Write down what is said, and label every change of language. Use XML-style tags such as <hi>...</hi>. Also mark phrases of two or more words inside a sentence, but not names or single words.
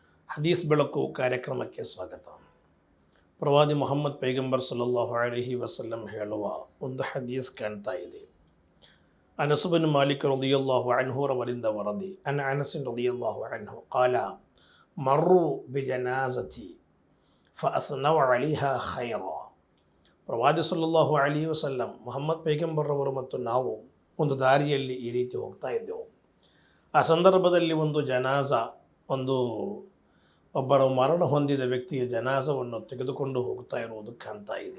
<kn>ಹದೀಸ್ ಬೆಳಕು ಕಾರ್ಯಕ್ರಮಕ್ಕೆ ಸ್ವಾಗತ. ಪ್ರವಾದಿ ಮೊಹಮ್ಮದ್ ಪೈಗಂಬರ್</kn> <ar>صلى الله عليه وسلم</ar> <kn>ಹೇಳುವ ಒಂದು ಹದೀಸ್ ಕಾಣ್ತಾ ಇದೆ. ಅನಸ್ ಬಿನ್ ಮಾಲಿಕ್</kn> <ar>رضي الله عنه</ar> <kn>ರವರಿಂದ ವರದಿ ಅನಸ್</kn> <ar>رضي الله عنه قال مروا بجنازتي فأثنوا عليها خيرا.</ar> <kn>ಪ್ರವಾದಿ</kn> <ar>صلى الله عليه وسلم</ar> <kn>ಮೊಹಮ್ಮದ್ ಪೈಗಂಬರ್ರವರು ಮತ್ತು ನಾವು ಒಂದು ದಾರಿಯಲ್ಲಿ ಈ ರೀತಿ ಹೋಗ್ತಾ ಇದ್ದೆವು. ಆ ಸಂದರ್ಭದಲ್ಲಿ ಒಂದು ಜನಾಜ, ಒಬ್ಬರು ಮರಣ ಹೊಂದಿದ ವ್ಯಕ್ತಿಯ ಜನಾಜವನ್ನು ತೆಗೆದುಕೊಂಡು ಹೋಗ್ತಾ ಇರುವುದು ಕಾಣ್ತಾ ಇದೆ.</kn>